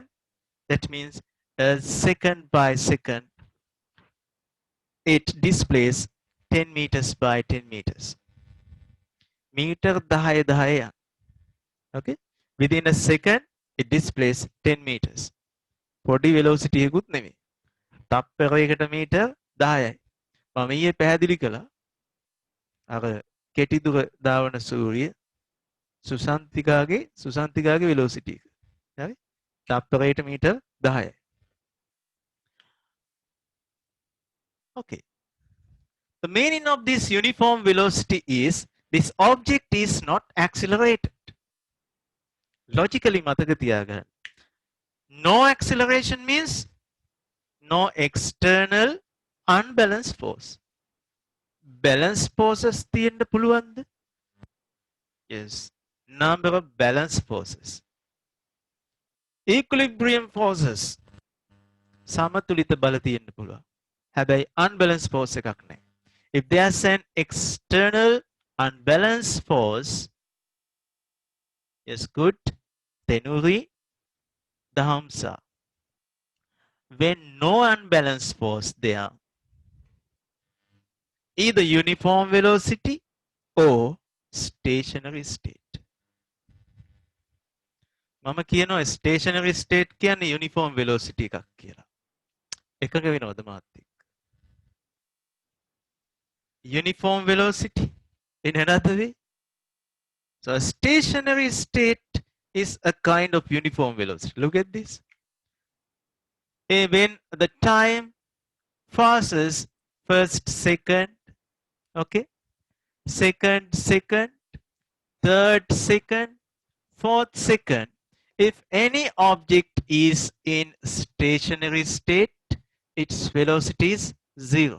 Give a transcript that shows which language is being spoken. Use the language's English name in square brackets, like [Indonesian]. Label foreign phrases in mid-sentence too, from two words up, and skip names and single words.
[English] That means second by second it displays 10 meters by 10 meters. Meter 10. Okay. Within a second it displays 10 meters. Body velocity [Sinhala] එකකුත් නෙමෙයි. තප්පරයකට මීටර් 10යි. මම ඊයේ පැහැදිලි කළා. අර කෙටි දුර දාවන සූරිය සුසන්තිකාගේ වෙලොසිටි එක. හරි? තප්පරයට මීටර් 10යි. [English] Okay. The meaning of this uniform velocity is this object is not accelerated. [Sinhala] Logically මතක තියාගන්න. [English] No acceleration means no external unbalanced force. Balanced forces [Sinhala] තියෙන්න පුළුවන්ද? [English] Yes. Number of balanced forces. Equilibrium forces. [Sinhala] සමතුලිත බල තියෙන්න පුළුවන්. හැබැයි [English] unbalanced force [Sinhala] එකක් නැහැ. [English] If there's an external unbalanced force, yes, good, tenuri, dahamsa. When no unbalanced force there, either uniform velocity or stationary state. [Sinhala] මම කියනවා [English] stationary state [Sinhala] කියන්නේ [English] uniform velocity [Sinhala] එකක් කියලා. එකක වෙනවද මාත් එක්ක? [English] Uniform velocity in another way. So a stationary state is a kind of uniform velocity. Look at this. When the time passes first, second, okay, second, third second, fourth second, if any object is in stationary state, its velocity is 0.